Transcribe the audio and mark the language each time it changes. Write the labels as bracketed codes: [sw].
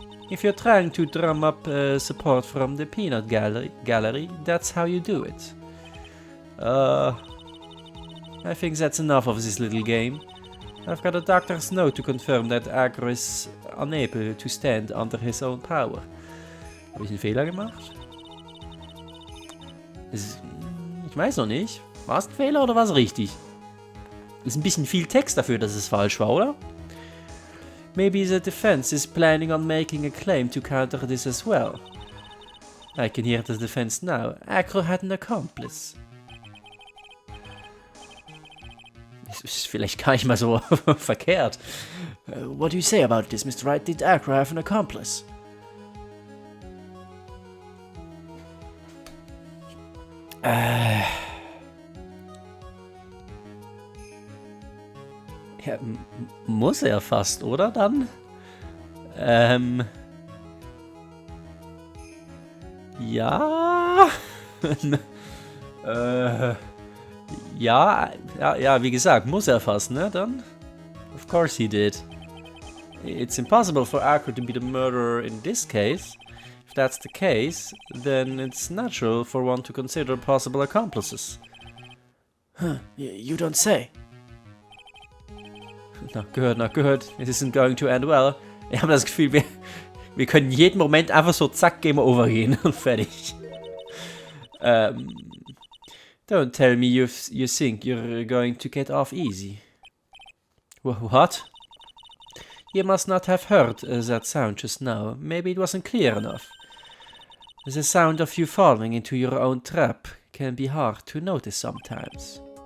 [en] If you're trying to drum up support from the peanut gallery, that's how you do it. I think that's enough of this little game. I've got a doctor's note to confirm that Agro is unable to stand under his own power. [de] Habe ich einen Fehler gemacht? Ich weiß noch nicht. War es ein Fehler oder war es richtig? Ist ein bisschen viel Text dafür, dass es falsch war, oder? [en] Maybe the defense is planning on making a claim to counter this as well. I can hear the defense now. Agro had an accomplice. [de] Das ist vielleicht gar nicht mal so verkehrt. [en] What do you say about this, Mr. Wright? Did Agro have an accomplice? [de] Ja, muss er fast, oder dann? Ja. Ja, wie gesagt, muss er fast, ne, dann? [en] Of course he did. It's impossible for Agro to be the murderer in this case. If that's the case, then it's natural for one to consider possible accomplices. Huh, you don't say. Not good. It isn't going to end well. [de] Ich habe das Gefühl, wir können jeden Moment einfach so zack, Game Over gehen und fertig. [en] Don't tell me you think you're going to get off easy. What? You must not have heard that sound just now. Maybe it wasn't clear enough. The sound of you falling into your own trap can be hard to notice sometimes.